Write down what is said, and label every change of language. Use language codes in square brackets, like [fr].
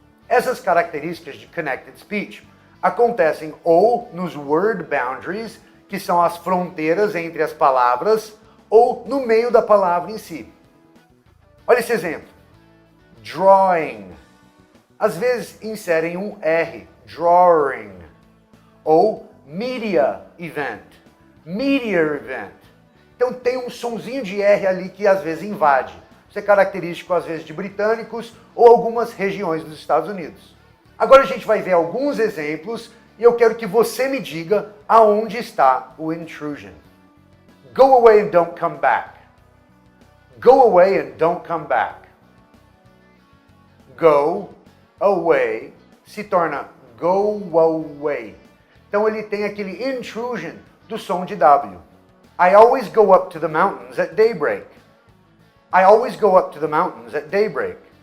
[pt] Essas características de connected speech acontecem ou nos word boundaries, que são as fronteiras entre as palavras, ou no meio da palavra em si. Olha esse exemplo. Drawing. Às vezes inserem um R, drawing. [en] Ou media event, media event. [pt] Então tem um sonzinho de R ali que às vezes invade. Isso é característico às vezes de britânicos ou algumas regiões dos Estados Unidos. Agora a gente vai ver alguns exemplos e eu quero que você me diga aonde está o intrusion. [en] Go away and don't come back. Go away and don't come back. Go away [pt] se torna [en] go away. [pt] Então ele tem aquele intrusion do som de W. [en] I always go up to the mountains at daybreak. I always go up to the mountains at daybreak.